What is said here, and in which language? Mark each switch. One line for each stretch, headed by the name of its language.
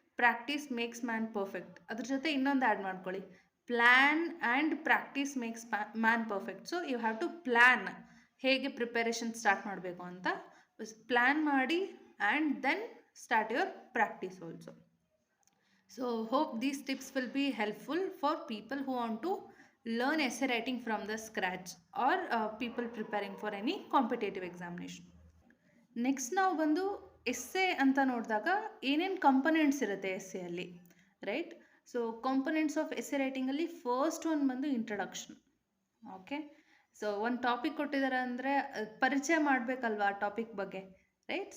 English: Practice makes man perfect.
Kannada: ಅದ್ರ ಜೊತೆ ಇನ್ನೊಂದು ಆ್ಯಡ್ ಮಾಡ್ಕೊಳ್ಳಿ,
English: Plan and practice makes man perfect. So you have to plan,
Kannada: ಹೇಗೆ preparation start ಮಾಡಬೇಕು ಅಂತ ಪ್ಲ್ಯಾನ್ ಮಾಡಿ,
English: And then start your practice also. So hope these tips will be helpful for people who want to learn essay writing from the scratch, or people preparing for any competitive examination.
Kannada: Next ನಾವು ಬಂದು essay ಅಂತ ನೋಡಿದಾಗ ಏನೇನು ಕಂಪೊನೆಂಟ್ಸ್ ಇರುತ್ತೆ ಎಸ್ಸೆಯಲ್ಲಿ, right? So components of essay ರೈಟಿಂಗಲ್ಲಿ first one ಬಂದು introduction. Okay, so ಒಂದು topic ಕೊಟ್ಟಿದ್ದಾರೆ ಅಂದರೆ ಪರಿಚಯ ಮಾಡಬೇಕಲ್ವಾ ಆ ಟಾಪಿಕ್ ಬಗ್ಗೆ, ರೈಟ್?